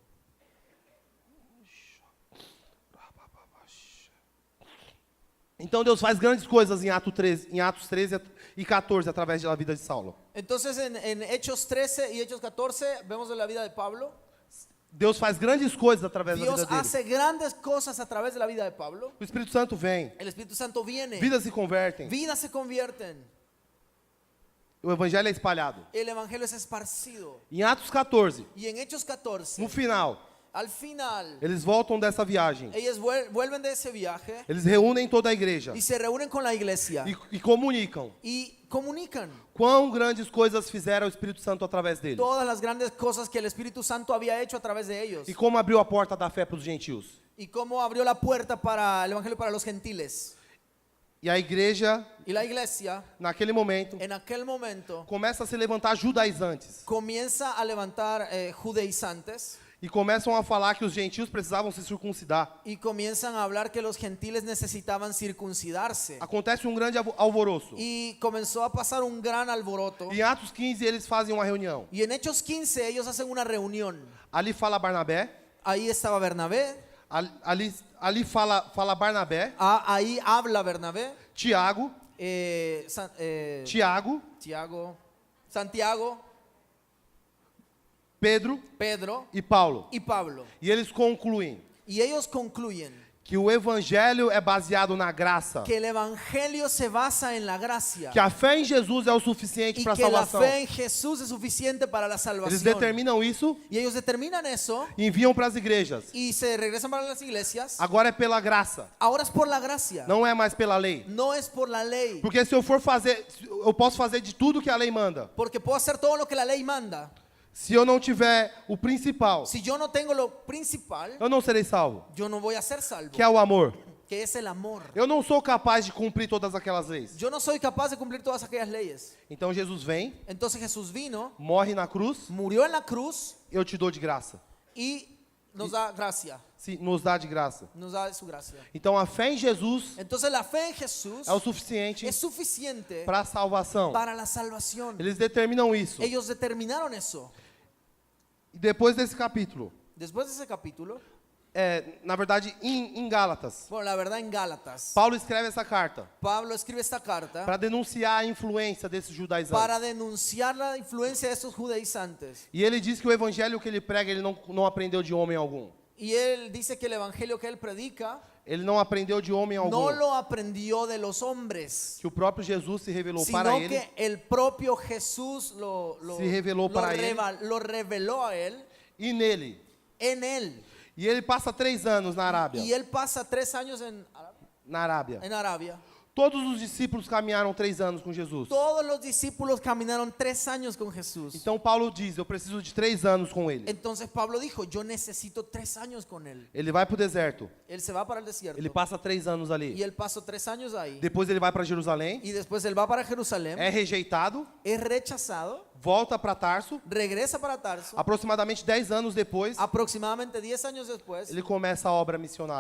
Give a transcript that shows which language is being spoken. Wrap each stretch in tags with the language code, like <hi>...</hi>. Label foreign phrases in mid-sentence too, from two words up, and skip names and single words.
<pt>Então Deus faz grandes coisas em Atos 13 e 14 através da vida de Saulo.</pt> <es>Entonces en Hechos 13 y Hechos 14 vemos de la vida de Pablo.</es> <pt>Deus faz grandes coisas através da</pt> <es>Dios</es> <pt>vida dele.</pt> <es>hace grandes cosas a través de la vida de Pablo.</es> <pt>O Espírito Santo vem,</pt> <es>El Espíritu Santo viene.</es> <pt>vidas se convertem,</pt> <es>Vidas se convierten.</es> <pt>o evangelho é espalhado.</pt> <es>El evangelio es esparcido.</es> <pt>Em Atos 14,</pt> <es>Y en Hechos 14,</es> <pt>no final,</pt> <es>al final,</es> <pt>eles voltam dessa viagem.</pt> <es>ellos vuelven de ese viaje</es> <pt>Eles reúnem toda a igreja</pt> <es>y se reúnen con la iglesia</es> <pt>e comunicam</pt> <es>y comunican</es> <pt>quão grandes coisas fizeram o Espírito Santo através deles.</pt> <es>todas las grandes cosas que el Espíritu Santo había hecho a través de ellos</es> <pt>E como abriu a porta da fé para os gentios.</pt> <es>y cómo abrió la puerta para el evangelio para los gentiles.</es> <pt>E a igreja,</pt> <es>Y la iglesia</es> <pt>naquele momento,</pt> <es>en aquel momento</es> <pt>começa a se levantar judaizantes.</pt> <es>comienza a levantar judaizantes</es> <pt>E começam a falar que os gentios precisavam se circuncidar.</pt> <es>y comienzan a hablar que los gentiles necesitaban circuncidarse.</es> <pt>Acontece um grande alvoroço.</pt> <es>Y comenzó a pasar un gran alboroto.</es> <pt>Em Atos 15 eles fazem uma reunião.</pt> <es>Y en Hechos 15 ellos hacen una reunión.</es> <pt>Ali fala Barnabé,</pt> <es>Ahí estaba Bernabé,</es> <pt>ali fala Barnabé,</pt> <es>ahí habla Bernabé,</es> <pt>Tiago,</pt> <es>Tiago, Santiago,</es> <pt>Pedro</pt> <es>Pedro</es> <pt>e Paulo.</pt> <es>y Pablo.</es> <pt>E eles concluem</pt> <es>Y ellos concluyen</es> <pt>que o evangelho é baseado na graça,</pt> <es>que el evangelio se basa en la gracia</es> <pt>que a fé em Jesus é o suficiente</pt> <es>y</es> <pt>para a</pt> <es>que la</es> <pt>salvação.</pt> <es>fe en Jesús es suficiente para la</es> <pt>Eles</pt> <es>salvación.</es> <pt>determinam isso</pt> <es>Y ellos determinan eso</es> <pt>e enviam para as igrejas.</pt> <es>y se regresan para las iglesias.</es> <pt>Agora é pela graça,</pt> <es>Ahora es por la gracia,</es> <pt>não é mais pela lei.</pt> <es>no es por la lei,</es> <pt>Porque se eu for fazer, eu posso fazer de tudo que a lei manda.</pt> <es>porque puedo hacer todo lo que la ley manda.</es> <pt>Se eu não tiver o principal,</pt> <es>Si yo no tengo lo principal,</es> <pt>eu não serei salvo,</pt> <es>yo no voy a ser salvo,</es> <pt>que é o amor.</pt> <es>que es el amor.</es> <pt>Eu não sou capaz de cumprir todas aquelas leis.</pt> <es>Yo no soy capaz de cumplir todas aquellas leyes.</es> <pt>Então Jesus vem,</pt> <es>Entonces Jesús vino,</es> <pt>morre na cruz,</pt> <es>murió en la cruz</es> <pt>eu te dou de graça.</pt> <es>y nos da gracia,</es> <pt>Sim, nos dá de graça.</pt> <es>nos da su gracia.</es> <pt>Então a fé em Jesus</pt> <es>Entonces la fe en Jesús</es> <pt>é o suficiente</pt> <es>es suficiente</es> <pt>para a salvação.</pt> <es>para la salvación.</es> <pt>Eles determinam isso.</pt> <es>Ellos determinaron eso.</es> <pt>E depois desse capítulo,</pt> <es>Después de ese capítulo,</es> <pt>na verdade em Gálatas,</pt> <es>bueno, la verdad en Gálatas,</es> <pt>Paulo escreve essa carta</pt> <es>Pablo escribe esta carta</es> <pt>para denunciar a influência desses judaizantes.</pt> <es>para denunciar la influencia de estos judaizantes.</es> <pt>E ele diz que o evangelho que ele prega, ele não aprendeu de homem algum.</pt> <es>Y él dice que el evangelio que él predica</es> <pt>Ele não aprendeu de homem algum.</pt> <es>no lo aprendió de los hombres,</es> <pt>Que o próprio Jesus se revelou para</pt> <es>sino</es> <pt>ele.</pt> <es>que el propio Jesús Se reveló para él. lo reveló a él,</es> <pt>E nele.</pt> <es>en él.</es> <pt>E ele passa 3 anos na Arábia.</pt> <es>Y él pasa 3 años</es> <pt>Na Arábia.</pt> <es>en Arabia.</es> <pt>Todos os discípulos caminharam 3 anos com Jesus.</pt> <es>Todos los discípulos caminaron 3 años con Jesús.</es> <pt>Então Paulo diz, eu preciso de 3 anos com ele.</pt> <es>Entonces Pablo dijo, yo necesito 3 años con él.</es> <pt>Ele vai para o deserto,</pt> <es>Él se va para el desierto.</es> <pt>ele passa 3 anos</pt> <es>Y</es> <pt>ali.</pt> <es>él pasó 3 años ahí.</es> <pt>Depois ele vai para Jerusalém,</pt> <es>Y después él va para Jerusalén.</es> <pt>é rejeitado,</pt> <es>Es rechazado.</es> <pt>volta para Tarso.</pt> <es>Regresa para Tarso.</es> <pt>Aproximadamente 10 anos depois,</pt> <es>Aproximadamente 10 años después,</es> <pt>ele começa a obra missionária.</pt>